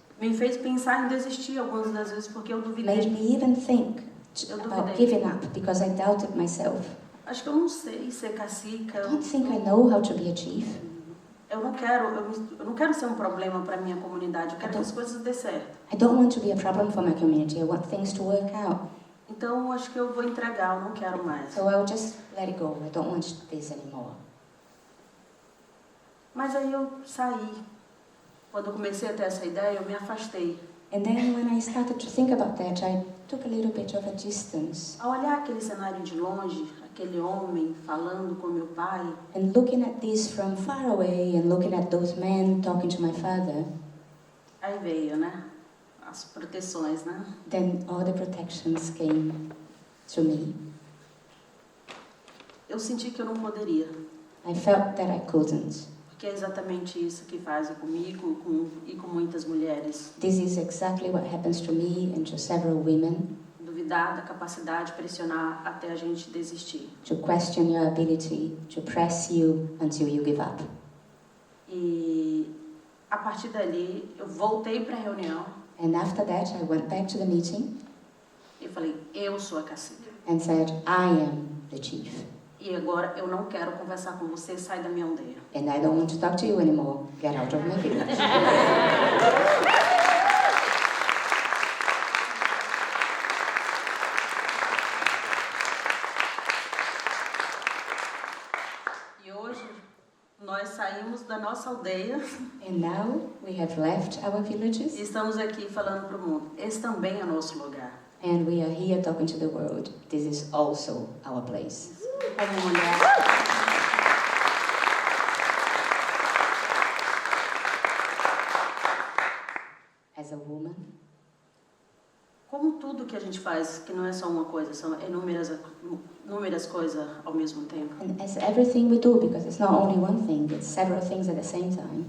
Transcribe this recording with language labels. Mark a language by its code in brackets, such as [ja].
[pt] Me fez pensar em desistir algumas das vezes porque eu [en] made [pt] duvidei. [en] me even think [pt] Eu [en] about [pt] duvidei. [en] giving up because I doubted myself. [pt] Acho que eu não sei ser cacica. [en] I don't think I know how to be a chief. [pt] Eu não quero ser um problema para minha comunidade. Eu quero que as coisas dê certo. [en] I don't want to be a problem for my community. I want things to work out. [pt] Então acho que eu vou entregar. Eu não quero mais. [en] So I'll just let it go. I don't want this anymore. [pt] Mas aí eu saí. Quando eu comecei a ter essa ideia, eu me afastei. [en] And then when I started to think about that, I took a little bit of a distance. [pt] Ao olhar aquele cenário de longe, aquele homem falando com meu pai, [en] And looking at this from far away and looking at those men talking to my father, [pt] aí veio, né? As proteções, né? [en] then all the protections came to me. [pt] Eu senti que eu não poderia. [en] I felt that I couldn't. [pt] Porque é exatamente isso que fazem comigo e com muitas mulheres. [en] This is exactly what happens to me and to several women, [pt] Duvidar da capacidade, pressionar até a gente desistir. [en] to question your ability, to press you until you give up. [pt] E a partir dali, eu voltei para a reunião [en] And after that, I went back to the meeting [pt] e falei, eu sou a cacica. [en] and said, I am the chief. [pt] E agora eu não quero conversar com você, sai da minha aldeia. [en] And I don't want to talk to you anymore. Get out of my village. [pt] E hoje nós saímos da nossa aldeia [en] And now we have left our [pt] e [en] villages [pt] estamos aqui falando para o mundo. Esse também é nosso lugar. [en] and we are here talking to the world. This is also our place. [pt] Como mulher. [en] As a woman, [pt] Como tudo que a gente faz, que não é só uma coisa, são inúmeras coisas ao mesmo tempo. [en] and as everything we do, because it's not only one thing, it's several things at the same time.